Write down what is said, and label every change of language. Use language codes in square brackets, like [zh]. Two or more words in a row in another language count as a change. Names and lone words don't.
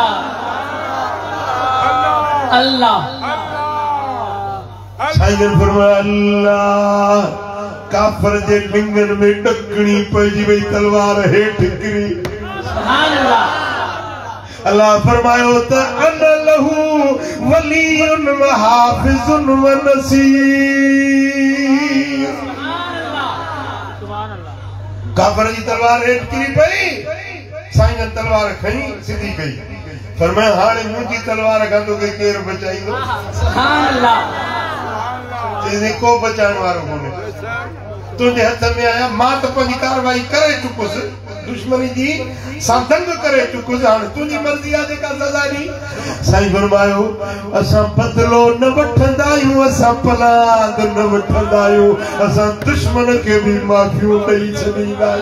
[sd] अल्लाह अल्लाह साईं जन फरमायो अल्लाह काफर जे लिंगन में ॾकणी पइजी वई तलवार हेठि किरी [ar] سبحان الله [sd] अल्लाह फरमायो त [ar] أن له ولي وحافظ و [sd] नसीर काफर जी तलवार हेठि किरी पई साईं जन तलवार खणी सिधी कई फरमाया हाणे मुंहिंजी तलवार खां तोखे केरु बचाईंदो [ar] سبحان الله [sd] को बचाइण वारो कोन्हे तुंहिंजे हथ में आया मां त पंहिंजी कारवाई करे चुकुसि दुश्मनी जी सां दंग करे चुकुसि हाणे तुंहिंजी मर्ज़ी आहे जेका सज़ा ॾी साईं फरमायो असां बदिलो न वठंदा आहियूं असां पलाद न वठंदा आहियूं असां दुश्मन खे बि माफ़ियूं ॾेई छॾींदा आहियूं